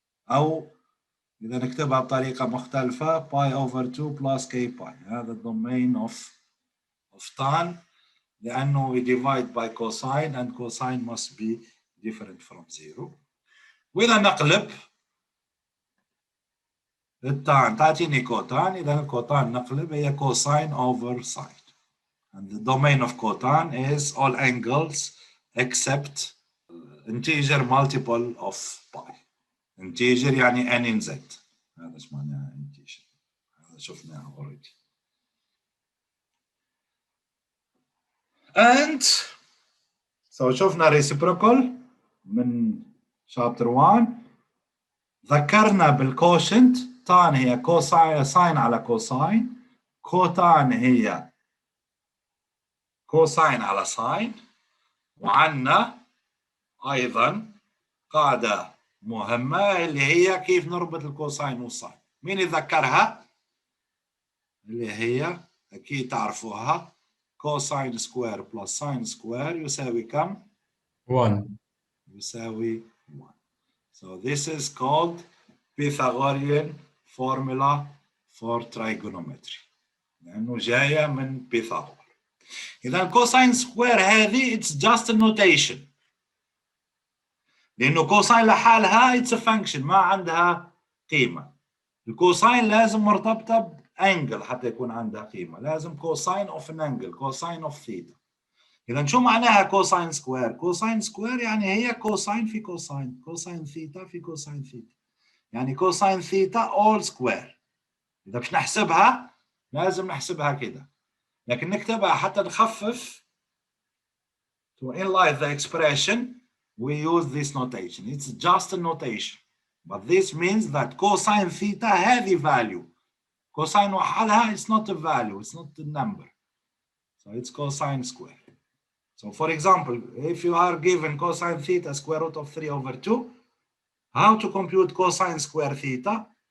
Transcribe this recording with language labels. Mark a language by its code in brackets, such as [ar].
[ar] أو إذا نكتبها بطريقة مختلفة [en] pi over 2 plus k pi. [ar] هذا الدومين [en] of tan لأنه we divide by cosine and cosine must be different from 0. [ar] وإذا نقلب التان تعطيني كوتان. إذا الكوتان نقلب هي cosine over sine. [en] And the domain of cotan is all angles except integer multiple of pi. Integer يعني n in z. [ar] هذا ايش معناها integer. هذا شفناه already. [en] And so [ar] شفنا [en] reciprocal من chapter 1. [ar] ذكرنا بالكوشنت tan هي كوساين ساين على كوساين. كوتان هي كوساين على ساين. وعندنا أيضا قاعدة مهمة اللي هي كيف نربط الكوساين والساين. مين يتذكرها؟ اللي هي أكيد تعرفوها كوساين سكوير بلس ساين سكوير يساوي كم؟ 1. يساوي 1. [en] So this is called Pythagorean formula for trigonometry [ar] لأنه جاية من بيثاغور. إذا الكوساين سكوير هذه [en] it's just a notation [ar] لأنه كوساين لحالها [en] it's a function [ar] ما عندها قيمة. الكوساين لازم مرتبطة بأنجل حتى يكون عندها قيمة، لازم كوساين [en] of an angle [ar] كوساين of theta. إذا شو معناها كوساين سكوير؟ كوساين سكوير يعني هي كوساين في كوساين، كوساين ثيتا في كوساين ثيتا، يعني كوساين ثيتا [en] all square. [ar] إذا مش نحسبها لازم نحسبها كده، لكن نكتبها حتى نخفف. [en] To enlarge the expression we use this notation. It's just a notation, but this means that cosine theta هذه value. Cosine [ar] وحدها [en] it's not a value, it's not a number. So it's cosine square. So for example, if you are given cosine theta square root of 3/2, how to compute cosine square theta?